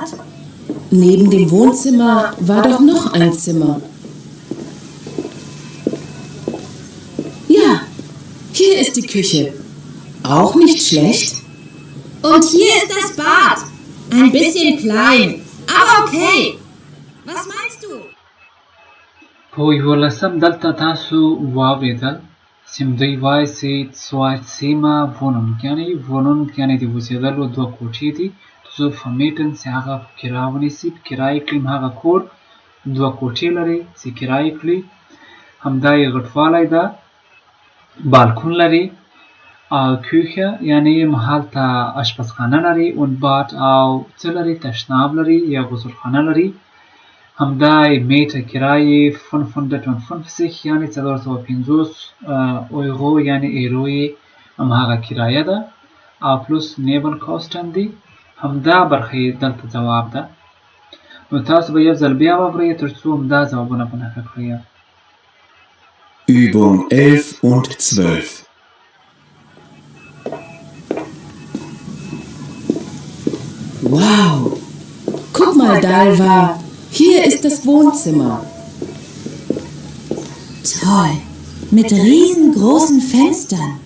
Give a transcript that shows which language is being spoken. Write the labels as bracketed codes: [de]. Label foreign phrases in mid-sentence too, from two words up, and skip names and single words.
[de] Neben dem Wohnzimmer war doch noch ein Zimmer. Ja, hier ist die Küche. Auch nicht schlecht. Und hier ist das Bad. Ein bisschen klein, aber okay. Was meinst du? [ps] په 11 دلته تاسو واورېدل چې دوی وایي چې [de] zwei Zimmer Wohnung [ps] یعنې د اوسېدلو 2 کوټې دي. [de] zu vermieten [ps] چې هغه په کرایه ونیسي. په کرایه کړي هغه کور 2 کوټې لري چې کرایه کړي. همدا یې غټوالی ده. بالکون لري او Küche یعنې هلته اشپزخانه لري. [de] und Bad [ps] او څه لري تشناب لري یا غسلخانه لري. همدا یې میټه کرایې 550 یعنې 450 اورو یعنې ایرو یې هماغه کرایه ده او پلوس Nebenkosten دي. همدا برخه یې دلته ځواب ده. نو تاسو به یو ځل بیا واورئ تر څو همدا ځوابونه په نښه کړئ. [de] Übung 11 und 12. Wow! Guck mal, Dalva, hier ist das Wohnzimmer. Toll. Mit riesengroßen Fenstern.